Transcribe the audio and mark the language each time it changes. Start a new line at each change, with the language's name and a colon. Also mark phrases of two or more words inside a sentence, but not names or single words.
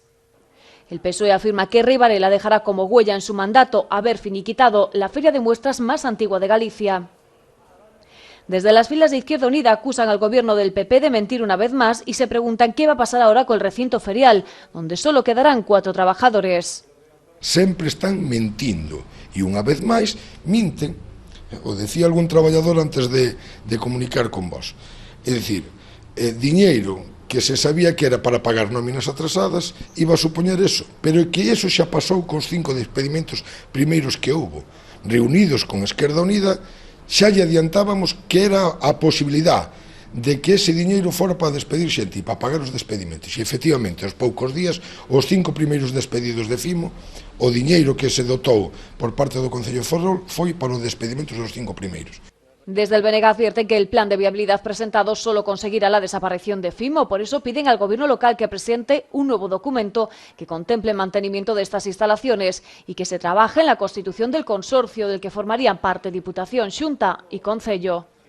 Spanish: El PSOE afirma que Rey Varela dejará como huella en su mandato haber finiquitado la feria de muestras más antigua de Galicia. Desde las filas de Izquierda Unida acusan al gobierno del PP de mentir una vez más y se preguntan qué va a pasar ahora con el recinto ferial, donde solo quedarán 4 trabajadores.
Galician: Sempre están mentindo e unha vez máis minten. O decía algún traballador antes de comunicar con vos. É dicir, diñeiro que se sabía que era para pagar nóminas atrasadas iba a supoñer eso, pero que eso xa pasou cos 5 despedimentos primeiros que houbo. Reunidos con Esquerda Unida, xa lle adiantábamos que era a posibilidade de que ese diñeiro fora para despedir xente e para pagar os despedimentos. E, efectivamente, aos poucos días, os 5 primeiros despedidos de Fimo, o diñeiro que se dotou por parte do Concello de Ferrol foi para os despedimentos dos 5 primeiros.
Spanish: Desde el BNG advierte que el plan de viabilidad presentado solo conseguirá la desaparición de Fimo. Por eso piden al gobierno local que presente un nuevo documento que contemple el mantenimiento de estas instalaciones y que se trabaje en la constitución del consorcio del que formarían parte Diputación, Xunta y Concello.